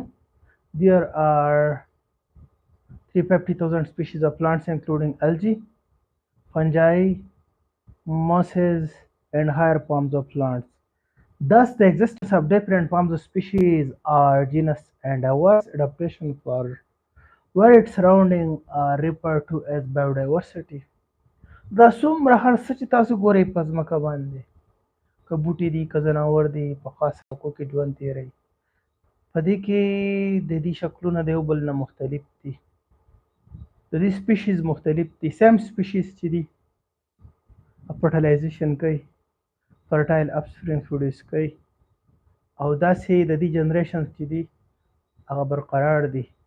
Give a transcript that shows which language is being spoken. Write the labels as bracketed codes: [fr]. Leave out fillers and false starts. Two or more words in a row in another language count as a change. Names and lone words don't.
[en] There are 350,000 species of plants including algae, fungi, mosses and higher forms of plants. Thus, the existence of different forms of species or genus and diverse adaptation for varied surrounding are referred to as biodiversity. [ps] دا څومره هر څه چې تاسو ګورئ په ځمکه باندې که بوټي دي که ځناور دي په خاص حقو کې ژوند تېروي په دې کې د دې شکلونه د یو بل نه مختلف دي. د دې سپیشیز مختلف دي. [en] same species [ps] چې دي فرټیلایزیشن کوي [en] fertile offspring produce [ps] کوي او داسې د دې جنریشنز چې دي هغه برقرار دي.